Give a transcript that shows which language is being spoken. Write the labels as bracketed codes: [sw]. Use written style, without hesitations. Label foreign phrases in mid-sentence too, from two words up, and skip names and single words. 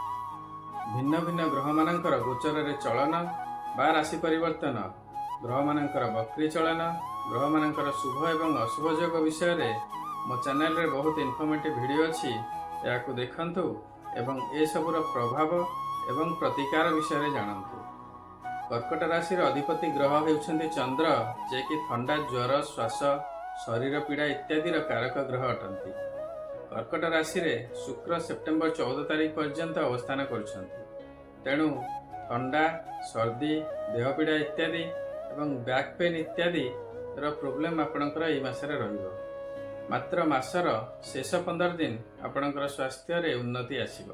[or] ଭିନ୍ନ ଭିନ୍ନ ଗ୍ରହ ମାନଙ୍କର ଗୋଚର ରେ ଚଳନ ବା ରାଶି ପରିବର୍ତ୍ତନ, ଗ୍ରହ ମାନଙ୍କର ବକ୍ରୀ ଚଳନ, ଗ୍ରହ ମାନଙ୍କର ଶୁଭ ଏବଂ ଅଶୁଭ ଯୋଗ ବିଷୟ ରେ ମୋ ଚ୍ୟାନେଲ ରେ ବହୁତ [en] informative video [or] ଅଛି। ଯାହାକୁ ଦେଖନ୍ତୁ ଏବଂ ଏ ସବୁର ପ୍ରଭାବ ଏବଂ ପ୍ରତିକାର ବିଷୟ ରେ ଜାଣନ୍ତୁ। କର୍କଟ ରାଶି ରେ ଅଧିପତି ଗ୍ରହ ହେଉଛନ୍ତି ଚନ୍ଦ୍ର, ଯେ କି ଥଣ୍ଡା, ଜ୍ୱର, ଶ୍ୱାସ, ଶରୀର ପୀଡ଼ା ଇତ୍ୟାଦି କାରକ ଗ୍ରହ ଅଟନ୍ତି। କର୍କଟ ରାଶି ରେ ଶୁକ୍ର ସେପ୍ଟେମ୍ବର 14 ତାରିଖ ପର୍ଯ୍ୟନ୍ତ ଅବସ୍ଥାନ କରୁଛନ୍ତି। ତେଣୁ ଥଣ୍ଡା, ସର୍ଦ୍ଦି, ଦେହ ପୀଡ଼ା ଇତ୍ୟାଦି ଏବଂ [en] back pain [or] ଇତ୍ୟାଦି ପ୍ରୋବ୍ଲେମ ଆପଣଙ୍କର ଏଇ ମାସରେ ରହିବ। ମାତ୍ର ମାସର ଶେଷ 15 ଦିନ ଆପଣଙ୍କର ସ୍ୱାସ୍ଥ୍ୟ ରେ ଉନ୍ନତି ଆସିବ।